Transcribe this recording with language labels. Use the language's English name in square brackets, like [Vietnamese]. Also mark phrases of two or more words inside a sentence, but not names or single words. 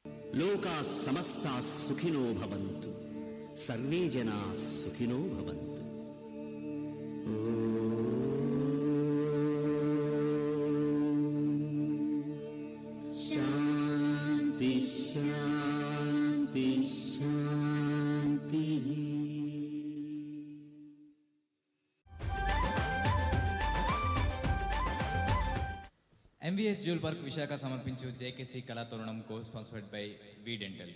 [Sanskrit] లోకా సమస్తా సుఖినో భవంతు, సర్వే జనా సుఖినో భవంతు. శాంతి శాంతి శాంతి. [Telugu] ఎంవిఎస్ జ్యూల్ పార్క్ విశాఖ సమర్పించు జేకేసీ కళాతోరణం [English] co sponsored by [Telugu] వి డెంటల్.